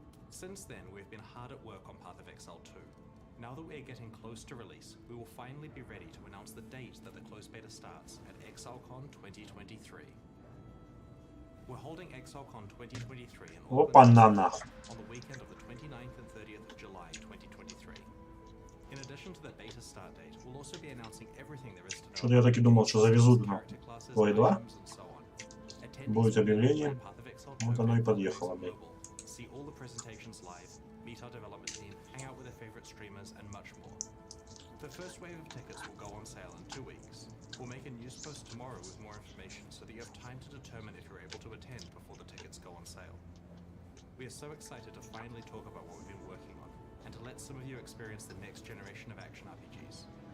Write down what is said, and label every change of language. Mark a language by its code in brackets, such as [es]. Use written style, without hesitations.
[en] Since then, we've been hard at work on Path of Exile 2. Now that we're getting close to release, we will finally be ready to announce the date that the closed beta starts at ExileCon 2023. We're holding ExileCon 2023 in August, on the weekend of the 29th and 30th of July 2023. In addition to the beta start date, we'll also be announcing everything there is to know. [ru] Что-то я таки думал, что завезут на POE 2. Будет объявление. Вот оно и подъехало, блядь. [en] See all the presentations live, meet our development team, hang out with their favorite streamers, and much more. The first wave of tickets will go on sale in 2 weeks. We'll make a news post tomorrow with more information so that you have time to determine if you're able to attend before the tickets go on sale. We are so excited to finally talk about what we've been working on, and to let some of you experience the next generation of action RPGs.